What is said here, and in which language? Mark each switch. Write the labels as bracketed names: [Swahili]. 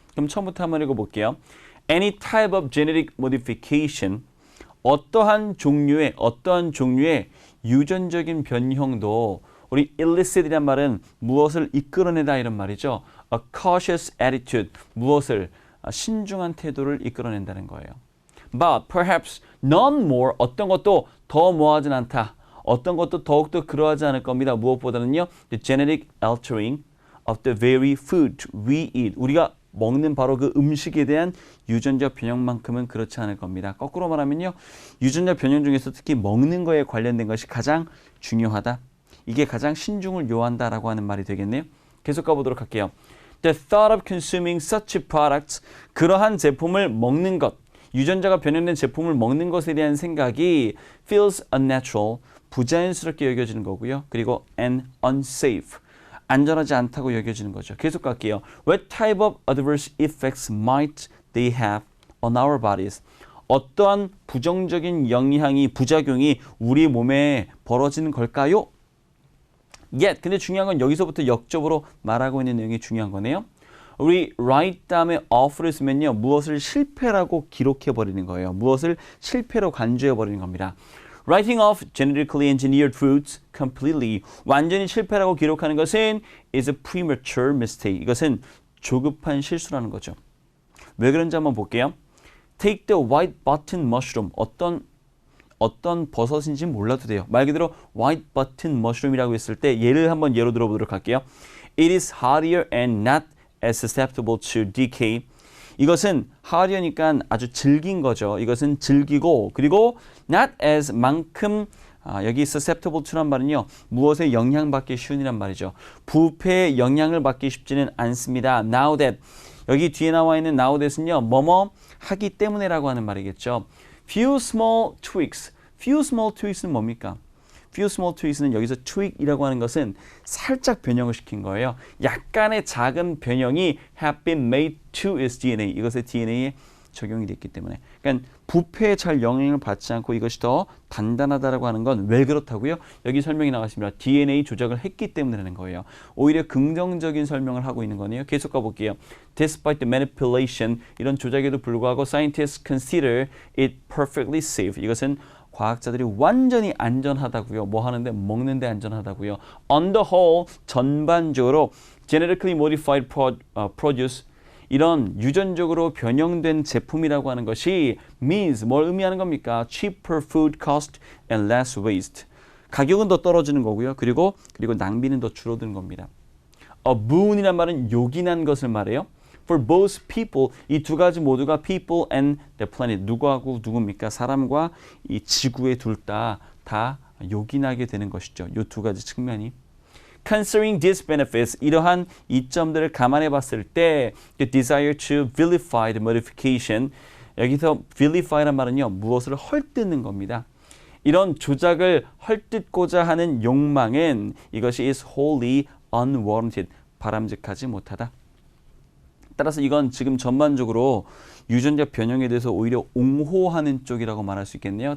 [Korean] 그럼 처음부터 한번 읽어볼게요. [English] Any type of genetic modification, [Korean] 어떠한 종류의 유전적인 변형도 우리 illicit이란 말은 무엇을 이끌어내다 이런 말이죠. [English] A cautious attitude, [Korean] 무엇을 신중한 태도를 이끌어낸다는 거예요. [English] But perhaps none more, [Korean] 어떤 것도 더 뭐하진 않다. 어떤 것도 더욱더 그러하지 않을 겁니다. 무엇보다는요. [English] The genetic altering of the very food we eat. [Korean] 우리가 먹는 바로 그 음식에 대한 유전자 변형만큼은 그렇지 않을 겁니다. 거꾸로 말하면요. 유전자 변형 중에서 특히 먹는 거에 관련된 것이 가장 중요하다. 이게 가장 신중을 요한다라고 하는 말이 되겠네요. 계속 가보도록 할게요. [English] The thought of consuming such products, [Korean] 그러한 제품을 먹는 것, 유전자가 변형된 제품을 먹는 것에 대한 생각이 [English] feels unnatural, [Korean] 부자연스럽게 여겨지는 거고요. 그리고 [English] and unsafe, [Korean] 안전하지 않다고 여겨지는 거죠. 계속 갈게요. [English] What type of adverse effects might they have on our bodies? [Korean] 어떠한 부정적인 영향이 부작용이 우리 몸에 벌어지는 걸까요? [English] Yet. [Korean] 근데 중요한 건 여기서부터 역접으로 말하고 있는 내용이 중요한 거네요. 우리 write 다음에 off를 쓰면요. 무엇을 실패라고 기록해버리는 거예요. 무엇을 실패로 간주해버리는 겁니다. [English] Writing off genetically engineered foods completely. [Korean] 완전히 실패라고 기록하는 것은 [English] is a premature mistake. [Korean] 이것은 조급한 실수라는 거죠. 왜 그런지 한번 볼게요. [English] Take the white button mushroom. [Korean] 어떤 버섯인지 몰라도 돼요. 말 그대로 white button mushroom이라고 했을 때 예로 들어보도록 할게요. [English] It is hardier and not as susceptible to decay. [Korean] 이것은 harder니까 아주 질긴 거죠. 이것은 질기고 그리고 not as 만큼 여기 susceptible to란 말은요. 무엇에 영향받기 쉬운이란 말이죠. 부패에 영향을 받기 쉽지는 않습니다. [English] Now that. [Korean] 여기 뒤에 나와 있는 now that은요. 뭐뭐 하기 때문에라고 하는 말이겠죠. [English] Few small tweaks. Few small tweaks는 [Korean] 뭡니까? Few small tweaks는 여기서 tweak이라고 하는 것은 살짝 변형을 시킨 거예요. 약간의 작은 변형이 [English] have been made to its DNA. [Korean] 이것의 DNA에 적용이 됐기 때문에. 그러니까 부패에 잘 영향을 받지 않고 이것이 더 단단하다라고 하는 건 왜 그렇다고요? 여기 설명이 나왔습니다. DNA 조작을 했기 때문이라는 거예요. 오히려 긍정적인 설명을 하고 있는 거네요. 계속 가볼게요. [English] Despite the manipulation, [Korean] 이런 조작에도 불구하고 [English] scientists consider it perfectly safe. [Korean] 이것은 과학자들이 완전히 안전하다고요. 뭐 하는데? 먹는데 안전하다고요. [English] On the whole, [Korean] 전반적으로 [English] genetically modified produce [Korean] 이런 유전적으로 변형된 제품이라고 하는 것이 means 뭘 의미하는 겁니까? [English] cheaper food cost and less waste. [Korean] 가격은 더 떨어지는 거고요. 그리고 낭비는 더 줄어드는 겁니다. A boon이란 말은 요긴한 것을 말해요. [English] For both people, [Korean] 이 두 가지 모두가 [English] people and the planet. [Korean] 누구하고 누굽니까? 사람과 이 지구의 둘 다 요긴하게 되는 것이죠. 이 두 가지 측면이. [English] Considering these benefits, [Korean] 이러한 이점들을 감안해 봤을 때 [English] the desire to vilify the modification, 여기서 vilify란 말은요. [Korean] 무엇을 헐뜯는 겁니다. 이런 조작을 헐뜯고자 하는 욕망은 이것이 [English] is wholly unwarranted, [Korean] 바람직하지 못하다. 따라서 이건 지금 전반적으로 유전자 변형에 대해서 오히려 옹호하는 쪽이라고 말할 수 있겠네요.